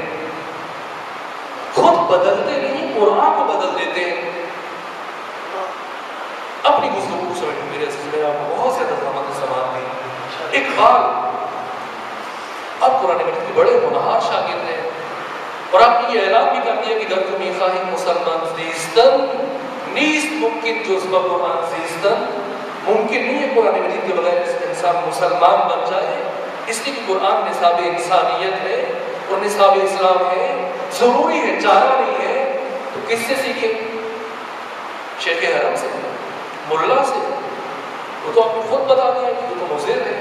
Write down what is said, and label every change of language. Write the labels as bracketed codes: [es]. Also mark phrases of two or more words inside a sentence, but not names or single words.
[ur] خود بدلتے نہیں قرآن کو بدل دیتے ہیں. اپنی گفتگو سمجھ میرے عزیز میں آپ کو بہت زیادہ زحمت سماعت دی. اقبال اب قرآن مجید کے بڑے ہونہار شاگرد ہیں اور آپ نے یہ اعلان بھی کر دیا کہ [fa] در تو میخواہی مسلمان زیستن نیست ممکن جزبہ قرآن زیستن. [ur] ممکن نہیں ہے قرآن مجید کے بغیر انسان مسلمان بن جائے اس لیے کہ قرآن نصاب انسانیت ہے اور نصاب اسلام ہے. ضروری ہے چارہ نہیں ہے. تو کس سے سیکھیں؟ شیخ حرم سے ملا سے. وہ تو آپ نے خود بتا دیا کہ وہ تو مضر ہے.